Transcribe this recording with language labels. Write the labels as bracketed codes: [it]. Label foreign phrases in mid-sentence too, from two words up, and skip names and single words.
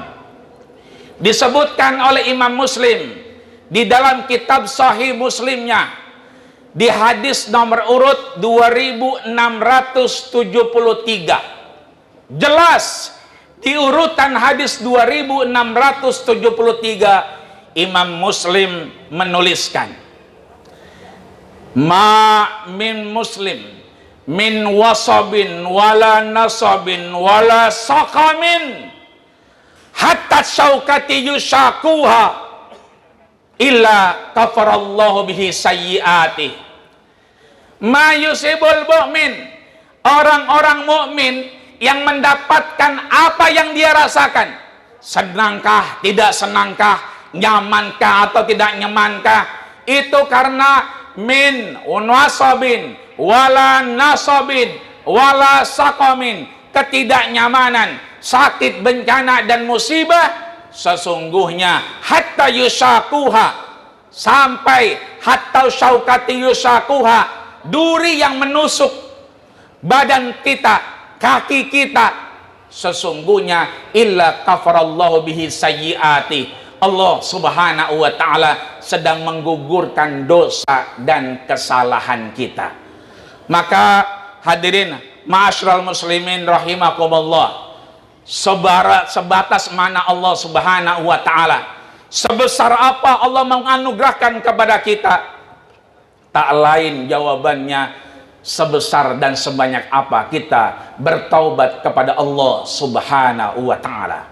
[id] Disebutkan oleh Imam Muslim di dalam kitab Sahih Muslimnya di hadis nomor urut 2673, jelas di urutan hadis 2673 Imam Muslim menuliskan, [ar] ما من مسلم من وصب ولا نصب ولا سقم حتى الشوكة يشاكها إلا كفر الله به سيئاته. ما يصيب المؤمن, [id] orang-orang mukmin yang mendapatkan apa yang dia rasakan, senangkah, tidak senangkah, nyamankah atau tidak nyamankah, itu karena [ar] من وصب ولا نصب ولا سقم, [id] ketidaknyamanan, sakit, bencana dan musibah, sesungguhnya [ar] حتى يشاكها, [id] sampai [ar] حتى الشوكة يشاكها, [id] duri yang menusuk badan kita, kaki kita, sesungguhnya [ar] إلا كفر الله به سيئاته, [id] Allah [ar] سبحانه وتعالى [id] sedang menggugurkan dosa dan kesalahan kita. Maka hadirin [ar] معاشر المسلمين رحمكم الله, [id] sebatas mana Allah [ar] سبحانه وتعالى, [id] sebesar apa Allah menganugerahkan kepada kita, tak lain jawabannya sebesar dan sebanyak apa kita bertaubat kepada Allah [ar] سبحانه وتعالى.